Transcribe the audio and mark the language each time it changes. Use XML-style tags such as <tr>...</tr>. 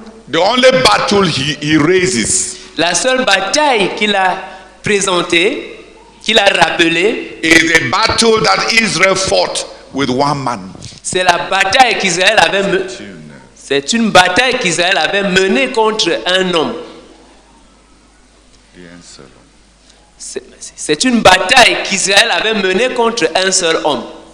<en>the only battle he raises</en> <fr>la seule bataille qu'il a présentée, qu'il a rappelée,</fr> <en>is a battle that Israel fought with one man.</en> <fr>c'est la bataille qu'Israël avait menée. C'est une bataille qu'Israël avait menée contre un homme. C'est une bataille qu'Israël avait menée contre un seul homme.</fr>